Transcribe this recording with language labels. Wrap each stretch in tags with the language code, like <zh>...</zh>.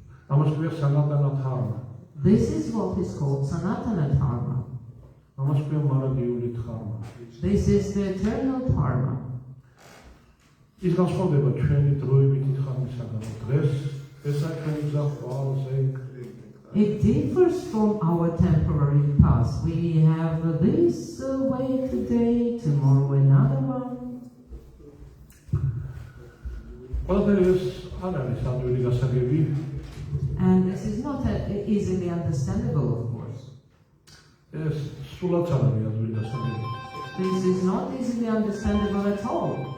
<ka>ამას ქვია სანატანა დჰარმა.</ka> <en>This is what is called Sanatana Dharma.</en> <ka>ამას ქვია მარადიული დჰარმა.</ka> <en>This is the eternal Dharma.</en> <ka>ის განსხვავდება ჩვენი დროებითი დჰარმისაგან. დღეს ესა ჩვენი გზა ხვალზე.</ka> <en>It differs from our temporary past. We have this way today, tomorrow another one.</en> <ka>ყველაფერი ეს არ არის ადვილი გასაგები.</ka> <en>And this is not easily understandable, of course.</en> <ka>ეს სულაც არ არის ადვილი გასაგები.</ka> <en>This is not easily understandable at all.</en>